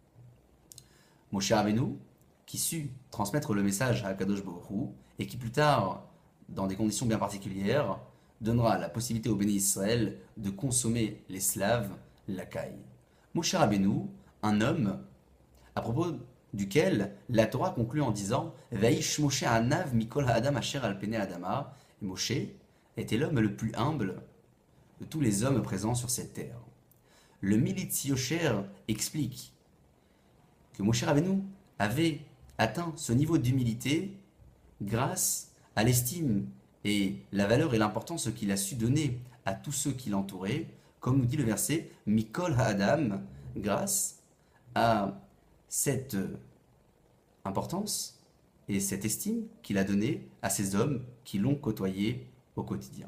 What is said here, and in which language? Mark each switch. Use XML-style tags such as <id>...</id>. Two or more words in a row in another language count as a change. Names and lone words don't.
<fr>Moshe Rabbeinu, qui sut transmettre le message à Akadosh Baruch Hu, et qui plus tard, dans des conditions bien particulières, donnera la possibilité aux bénis Israël de consommer les Slaves, la caille. Moshe Rabbeinu, un homme à propos duquel la Torah conclut en disant</fr> <he>והאיש משה ענו מכל האדם אשר על פני אדמה.</he> <fr>Et Moshe était l'homme le plus humble de tous les hommes présents sur cette terre. Le Militz Yosher explique que Moshe Rabbeinu avait atteint ce niveau d'humilité grâce à l'estime et la valeur et l'importance qu'il a su donner à tous ceux qui l'entouraient, comme nous dit le verset</fr> <he>מכל האדם,</he> <fr>grâce à cette importance et cette estime qu'il a donnée à ces hommes qui l'ont côtoyé au quotidien.</fr>